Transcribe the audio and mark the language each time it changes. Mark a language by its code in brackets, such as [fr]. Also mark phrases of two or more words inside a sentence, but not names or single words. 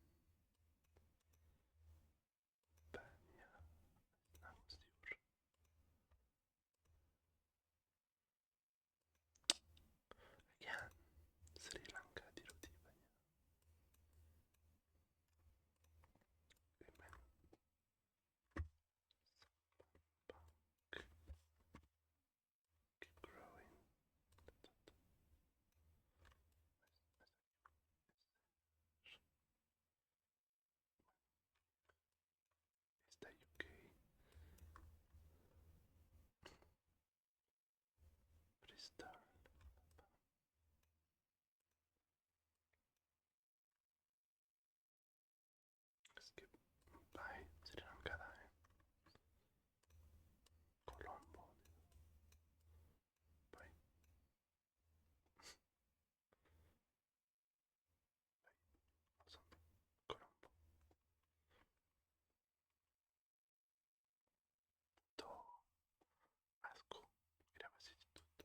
[eu] Baina, nago ziur. Agian, Sri Lanka dirudi baina. Hemen, Bank. [en] Keep growing. Está UK. [eu] Bristol. Skip. Bai, Sri Lanka da, Colombo. Bai, oso ondo. Colombo. To asko irabazi ditut.